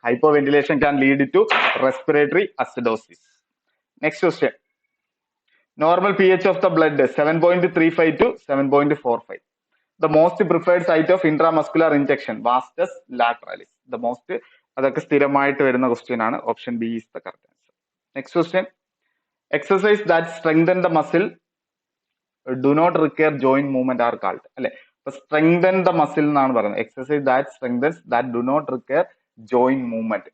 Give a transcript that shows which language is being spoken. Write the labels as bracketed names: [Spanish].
[English] Hypoventilation can lead to respiratory acidosis. Next question. Normal pH of the blood 7.35 to 7.45. The most preferred site of intramuscular injection, vastus lateralis. The most [Malayalam] അതൊക്കെ സ്ഥിരമായിട്ട് വരുന്ന question ആണ്. [English] Option B is the correct answer. Next question. Exercise that strengthen the muscle do not require joint movement are called അല്ലെ. അപ്പൊ strengthen the muscle [Malayalam] എന്നാണ് പറയുന്നത്. [English] Exercise that strengthens that do not require joint movement.